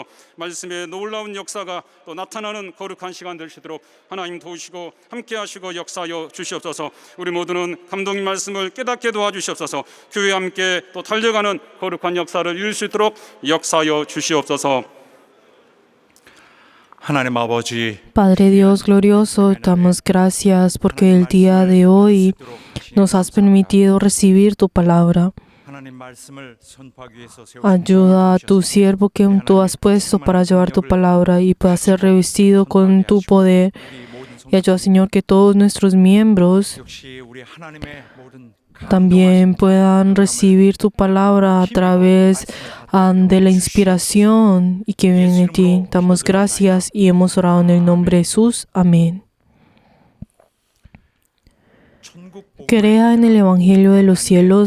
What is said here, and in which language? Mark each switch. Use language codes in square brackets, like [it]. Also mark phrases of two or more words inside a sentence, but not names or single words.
[ko] 말씀의 놀라운 역사가 또 나타나는 거룩한 시간 될 수 있도록 하나님 도우시고 함께 하시고 역사하여 주시옵소서. 우리 모두는 감독님 말씀을 깨닫게 도와주시옵소서. 교회와 함께 또 달려가는 거룩한 역사를 이룰 수 있도록 역사하여 주시옵소서. 하나님 아버지, [es] Padre Dios glorioso, damos gracias porque el día de hoy nos has permitido recibir tu palabra. [ko] 하나님 말씀을 선포하기 위해서 [es] Ayuda a tu siervo que tú has puesto para llevar tu palabra y pueda ser revestido con tu poder. Y ayuda, Señor, que todos nuestros miembros [ko] 역시 우리 하나님의 모든 [es] también puedan recibir tu palabra a través de la inspiración y que viene de ti. Damos gracias y hemos orado en el nombre de Jesús. Amén. Crea en el Evangelio de los cielos.